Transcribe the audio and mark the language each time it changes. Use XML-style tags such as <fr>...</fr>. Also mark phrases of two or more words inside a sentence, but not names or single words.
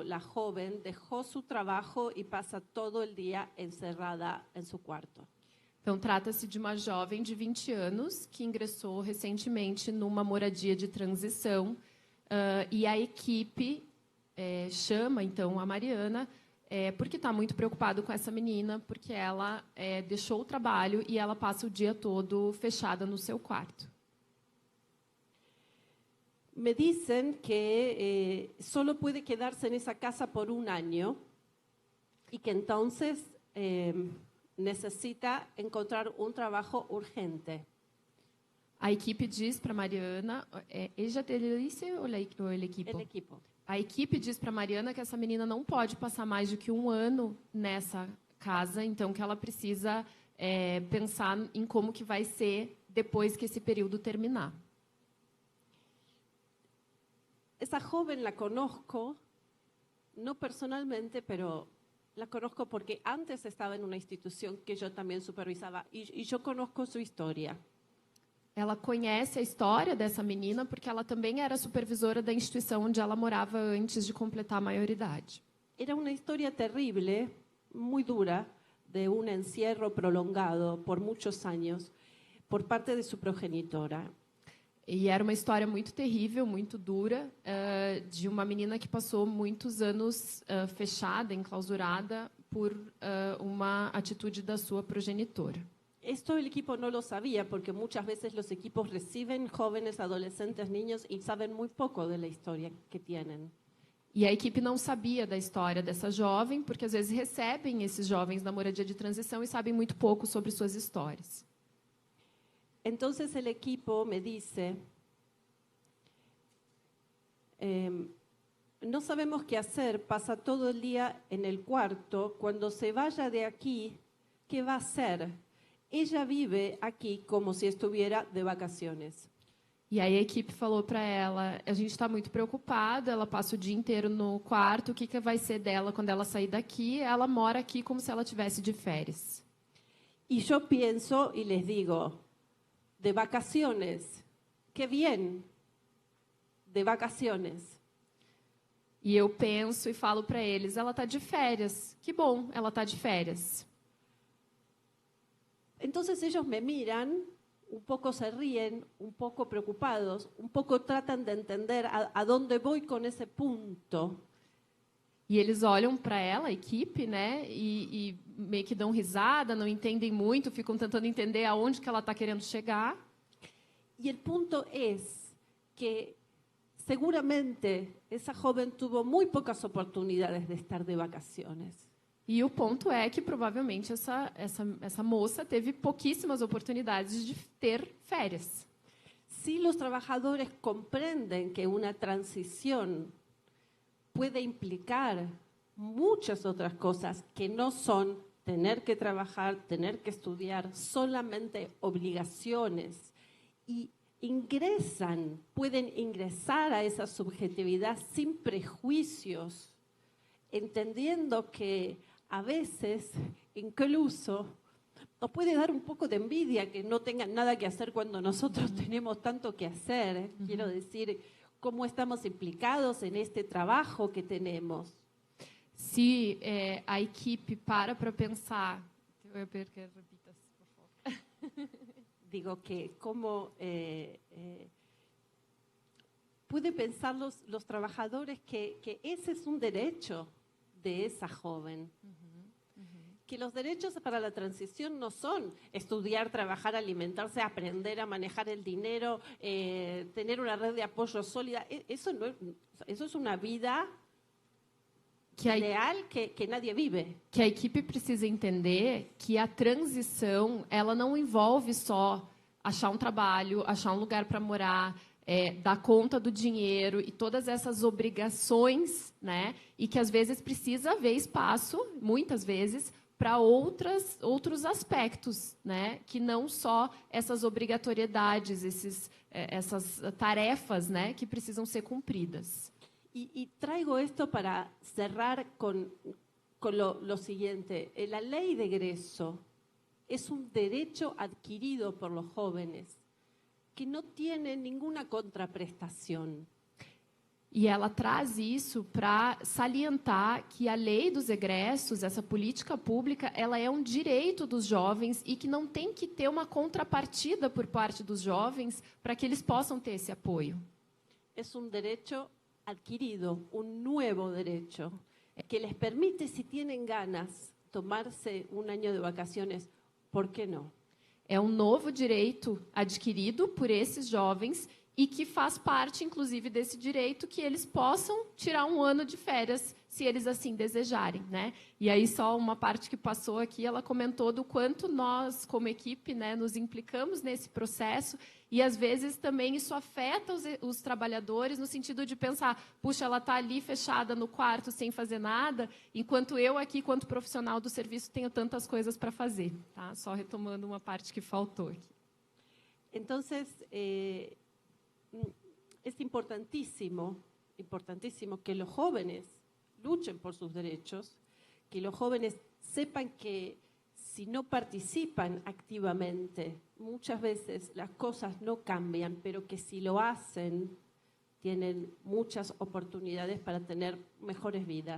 <es>La joven dejó su trabajo y pasa todo el día encerrada en su cuarto.</es> <pt>Então, trata-se de uma jovem de 20 anos que ingressou recentemente numa moradia de transição e a equipe chama, então, a Mariana porque está muito preocupado com essa menina, porque ela deixou o trabalho e ela passa o dia todo fechada no seu quarto.</pt> <es>Me dicen que solo puede quedarse en esa casa por 1 año y que entonces necesita encontrar un trabajo urgente.</es> <pt>A equipe diz para Mariana,</pt> <es>ella te lo dice ou el equipo? El equipo.</es> <pt>A equipe diz para Mariana que essa menina não pode passar mais do que 1 ano nessa casa, então que ela precisa pensar em como que vai ser depois que esse período terminar.</pt> <es>Esa joven la conozco, no personalmente, pero la conozco porque antes estaba en una institución que yo también supervisaba y yo conozco su historia.</es> <pt>Ela conhece a história dessa menina porque ela também era supervisora da instituição onde ela morava antes de completar a maioridade.</pt> <es>Era una historia terrible, muy dura, de un encierro prolongado por muchos años por parte de su progenitora.</es> <pt>E era uma história muito terrível, muito dura, de uma menina que passou muitos anos fechada, enclausurada, por uma atitude da sua progenitora.</pt> <es>Esto el equipo no lo sabía porque muchas veces los equipos reciben jóvenes, adolescentes, niños y saben muy poco de la historia que tienen.</es> <pt>E a equipe não sabia da história dessa jovem, porque às vezes recebem esses jovens na moradia de transição e sabem muito pouco sobre suas histórias.</pt> <es>Entonces el equipo me dice, no sabemos qué hacer, pasa todo el día en el cuarto, cuando se vaya de aquí, ¿qué va a hacer? Ella vive aqui como se estuviera de vacaciones.</es> <pt>E aí a equipe falou para ela, a gente está muito preocupada, ela passa o dia inteiro no quarto, o que vai ser dela quando ela sair daqui? Ela mora aqui como se ela tivesse de férias.</pt> <es>Y yo pienso y les digo, de vacaciones, qué bien, de vacaciones.</es> <pt>E eu penso e falo para eles, ela está de férias, que bom, ela está de férias.</pt> <es>Entonces ellos me miran, un poco se ríen, un poco preocupados, un poco tratan de entender a dónde voy con ese punto.</es> <pt>E eles olham para ela, a equipe, né, e meio que dão risada, não entendem muito, ficam tentando entender aonde que ela está querendo chegar.</pt> <es>Y el punto es que seguramente esa joven tuvo muy pocas oportunidades de estar de vacaciones.</es> <pt>E o ponto é que provavelmente essa moça teve pouquíssimas oportunidades de ter férias.</pt> <es>Si los trabajadores comprenden que una transición puede implicar muchas otras cosas que no son tener que trabajar, tener que estudiar, solamente obligaciones, y pueden ingresar a esa subjetividad sin prejuicios, entendiendo que a veces incluso nos puede dar un poco de envidia que no tengan nada que hacer cuando nosotros tenemos tanto que hacer. Quiero decir, cómo estamos implicados en este trabajo que tenemos.</es> <pt>Se a equipe para pensar... Eu quero que repitas, por favor.</pt> <es>Digo que cómo puede pensar los trabajadores que ese es un derecho de esa joven. Que los derechos para la transición no son estudiar, trabajar, alimentarse, aprender a manejar el dinero, tener una red de apoyo sólida. Eso es una vida ideal que nadie vive.</es> <pt>Que a equipe precisa entender que a transição ela não envolve só achar um trabalho, achar um lugar para morar, dar conta do dinheiro e todas essas obrigações, né? E que às vezes precisa haver espaço, muitas vezes, para outros aspectos, né? Que não só essas obrigatoriedades, essas tarefas, né? Que precisam ser cumpridas.</pt> <es>Y traigo esto para cerrar con lo siguiente. La ley de egreso es un derecho adquirido por los jóvenes que no tiene ninguna contraprestación.</es> <pt>E ela traz isso para salientar que a lei dos egressos, essa política pública, ela é um direito dos jovens e que não tem que ter uma contrapartida por parte dos jovens para que eles possam ter esse apoio. É um direito adquirido, um novo direito.</pt> <es>que les permite, si tienen ganas, tomarse un año de vacaciones, ¿por qué no?</es> <pt>É um novo direito adquirido por esses jovens e que faz parte, inclusive, desse direito que eles possam tirar um ano de férias, se eles assim desejarem, né? E aí, só uma parte que passou aqui, ela comentou do quanto nós, como equipe, né, nos implicamos nesse processo e, às vezes, também isso afeta os trabalhadores no sentido de pensar, puxa, ela está ali fechada no quarto sem fazer nada, enquanto eu aqui, quanto profissional do serviço, tenho tantas coisas para fazer. Tá? Só retomando uma parte que faltou aqui.</pt> <es>Entonces, es importantísimo que los jóvenes luchen por sus derechos, que los jóvenes sepan que si no participan activamente, muchas veces las cosas no cambian, pero que si lo hacen, tienen muchas oportunidades para tener mejores vidas.</es>